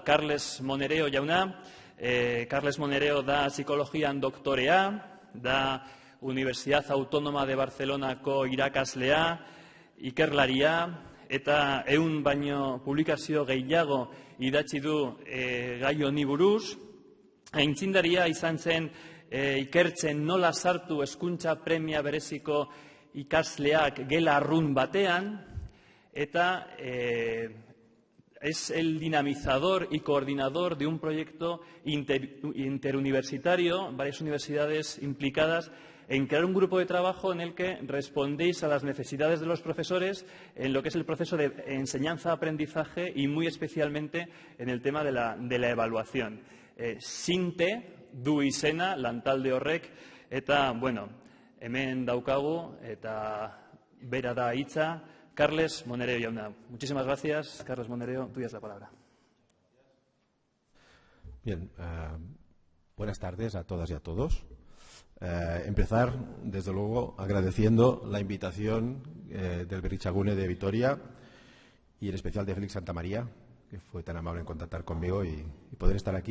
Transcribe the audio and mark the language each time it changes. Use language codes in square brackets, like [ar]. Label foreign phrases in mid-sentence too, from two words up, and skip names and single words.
[eu] Carles Monereo jauna, Carles Monereo da psikologian doktorea, da Universidad Autónoma de Barcelonako irakaslea, ikerlaria, eta 100 baino publikazio gehiago idatzi du gai honi buruz. Aitzindaria izan zen ikertzen nola sartu hezkuntza premia bereziko ikasleak gela arrun batean, eta [es] es el dinamizador y coordinador de un proyecto interuniversitario, varias universidades implicadas en crear un grupo de trabajo en el que respondéis a las necesidades de los profesores en lo que es el proceso de enseñanza-aprendizaje y muy especialmente en el tema de la evaluación. [eu] Sinte du izena, lantalde horrek, eta, bueno, hemen daukagu, eta bera da hitza, Carles Monereo jauna. [es] Muchísimas gracias. Carles Monereo, tuya es la palabra. Bien, buenas tardes a todas y a todos. Empezar, desde luego, agradeciendo la invitación del Berritzegune de Vitoria y en especial de Félix Santamaría, que fue tan amable en contactar conmigo y poder estar aquí.